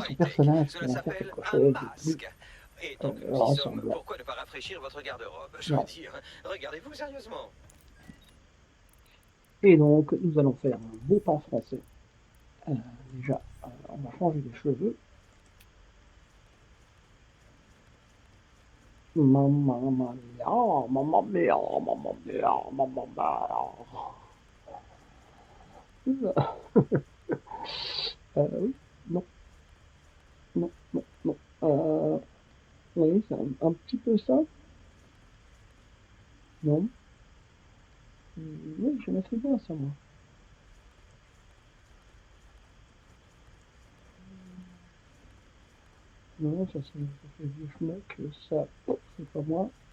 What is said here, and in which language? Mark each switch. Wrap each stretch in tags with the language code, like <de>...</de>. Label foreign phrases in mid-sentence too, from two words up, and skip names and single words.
<fr>solution son high-tech. personnage Cela pour en faire s'appelle quelque un chose de plus masque. Et tant que nous y sommes, ressemblant. pourquoi ne pas rafraîchir votre garde-robe? Je veux Ouais. dire, regardez-vous sérieusement. Et donc, nous allons faire un beau temps français. Déjà, on va changer les cheveux.</fr> <it>Mamma mia, mamma mia, mamma mia, mamma mia.</it> <fr>Oui, non, non, non, non. Oui, c'est un petit peu ça. Non. Oui, je mettrais bien ça, moi. Non, ça fait vieux schmuck, ça, oh, c'est pas moi.</fr>